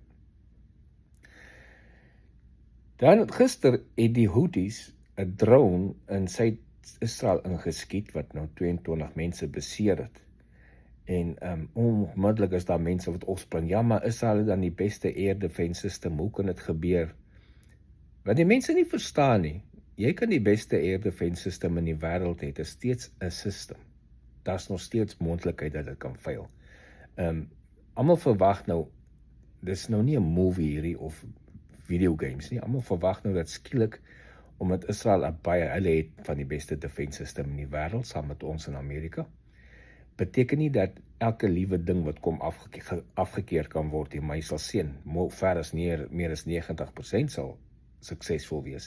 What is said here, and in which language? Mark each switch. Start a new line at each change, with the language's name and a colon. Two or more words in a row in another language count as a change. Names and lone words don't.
Afrikaans: Dan gister het die Houthis 'n drone in Suid-Israel ingeskiet wat nou 22 mense beseer het. En onmiddellik is daar mense wat opspring. Ja, maar Israel het dan die beste
English: air defense system.
Afrikaans: Hoe kan dit gebeur? Wat die mense nie verstaan nie. Jy kan die beste
English: air defense system
Afrikaans: in die wêreld hê. Dit is steeds 'n system. Daar's nog steeds moontlikheid dat dit kan fail. Almal verwag nou, dis nou nie 'n movie hierdie of videogames nie. Almal verwag nou dat skielik, omdat Israel hulle het van die beste
English: defense system
Afrikaans: in die wêreld, saam met ons in Amerika, beteken nie dat elke liewe ding wat kom afgekeer kan word nie, maar jy sal sien, ver as meer as 90% sal suksesvol wees.